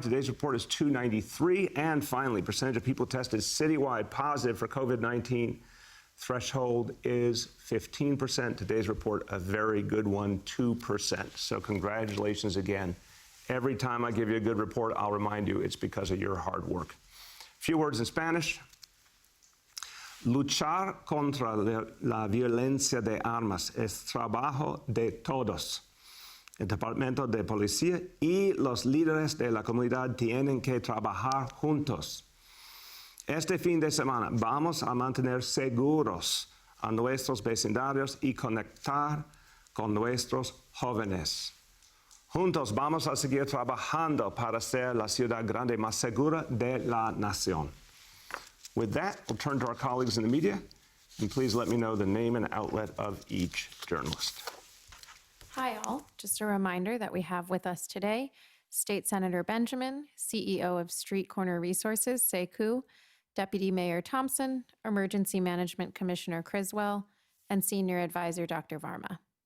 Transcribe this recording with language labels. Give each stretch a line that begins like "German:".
English: Today's report is 293. And finally, percentage of people tested citywide positive for COVID-19. Threshold is 15%. Today's report, a very good one, 2%. So congratulations again. Every time I give you a good report, I'll remind you it's because of your hard work. A few words in Spanish.
Spanish: Luchar contra la violencia de armas es trabajo de todos. El Departamento de Policía y los líderes de la comunidad tienen que trabajar juntos. Este fin de semana vamos a mantener seguros a nuestros vecindarios y conectar con nuestros jóvenes. Juntos vamos a seguir trabajando para ser la ciudad grande más segura de la nación.
English: With that, we'll turn to our colleagues in the media, and please let me know the name and outlet of each journalist. Hi, all. Just a reminder that we have with us today State Senator Benjamin, CEO of Street Corner Resources, Saku, Deputy Mayor Thompson, Emergency Management Commissioner Criswell, and Senior Advisor Dr. Varma.